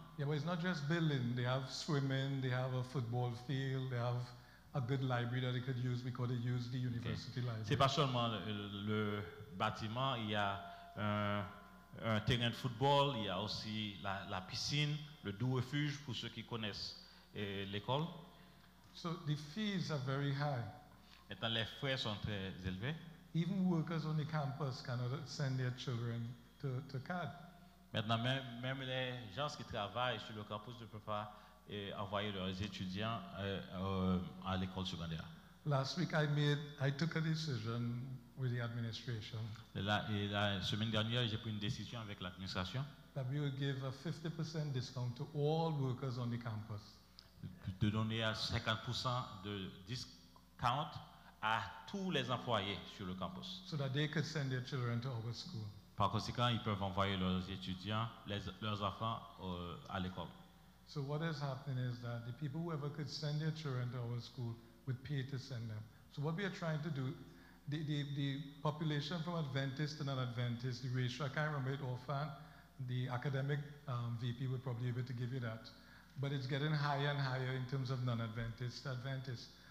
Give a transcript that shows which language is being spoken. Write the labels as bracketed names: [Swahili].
[English] Yeah, but it's not just building. They have swimming, they have a football field, they have a good library that they could use because they use the university library. [French] C'est pas seulement le bâtiment, il y a un terrain de football, il y a aussi la piscine, le doux refuge pour ceux qui connaissent l'école. [English] So the fees are very high. [French] Maintenant, les frais sont très élevés. [English] Even workers on the campus cannot send their children to CAD. [French] Maintenant, même les gens qui travaillent sur le campus ne peuvent pas envoyer leurs étudiants à l'école secondaire. [English] Last week I took a decision with the administration. [French] La semaine dernière, j'ai pris une décision avec l'administration. [English] That we would give a 50% discount to all workers on the campus. [French] De donner à 50% de discount à tous les employés sur le campus. [English] So that they could send their children to our school. [French] Par conséquent, ils peuvent envoyer leurs étudiants, leurs enfants à l'école. [English] So what is happening is that the people who ever could send their children to our school would pay to send them. So what we are trying to do, the population from Adventist to non-Adventist, the ratio, I can't remember it offhand, the academic VP would probably be able to give you that. But it's getting higher and higher in terms of non-Adventist to Adventist.